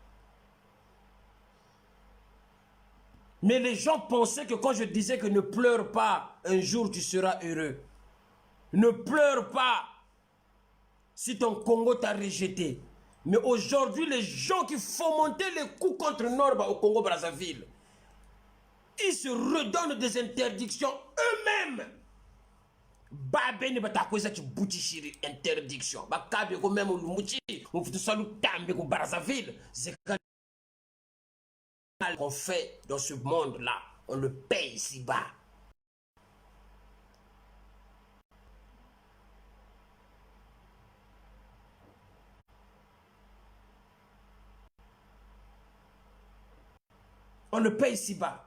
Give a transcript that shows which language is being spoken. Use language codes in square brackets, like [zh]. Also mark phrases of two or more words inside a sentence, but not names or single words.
[fr] Mais les gens pensaient que quand je disais que ne pleure pas, un jour tu seras heureux. Ne pleure pas si ton Congo t'a rejeté. Mais aujourd'hui, les gens qui fomentaient les coups contre Norba au Congo-Brazzaville, ils se redonnent des interdictions eux-mêmes. [kg] Babé ne bata kweza tu boutichiri interdiction. Ba kabe ko même lumuchi, on futu salu tambe ko Brazzaville, [fr] c'est qu'on fait dans ce monde-là, on le paye ici-bas. On le paye ici-bas.